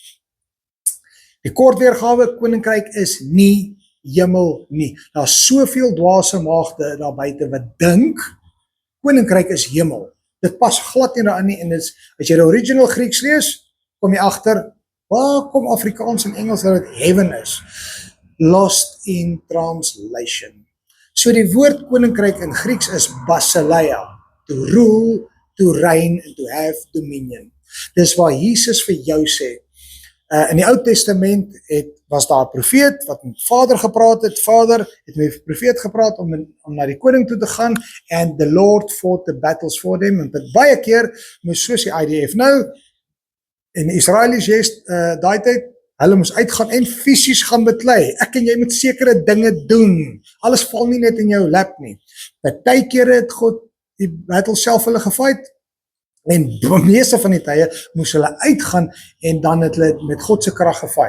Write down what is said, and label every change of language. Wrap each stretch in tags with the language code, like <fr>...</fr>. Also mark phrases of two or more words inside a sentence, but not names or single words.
<af>Die kort weergawe, koninkryk is nie hemel nie. Daar is soveel dwaase maagde daar buite wat dink, koninkryk is hemel. Dit pas glad nie daarin nie, en as jy die original Grieks lees, kom jy agter, waar kom Afrikaans en Engels dat dit heaven is?</af> <en>Lost in translation.</en> <af>So die woord koninkryk in Grieks is basileia,</af> <en>to rule, to reign, and to have dominion.</en> <af>Dis waar Jesus vir jou sê, in die Ou Testament was daar 'n profeet wat met Vader gepraat het, Vader het met die profeet gepraat om na die koning toe te gaan,</af> <en>and the Lord fought the battles for them,</en> <af>en baie keer moes soos die IDF nou, en die Israelies daai tyd, hulle moes uitgaan en fisies gaan beklei. Ek en jy moet sekere dinge doen. Alles val nie net in jou lap nie. Party kere het God die battle self hulle gefight, en meeste van die tye moes hulle uitgaan en dan het hulle met God se krag gefight.</af>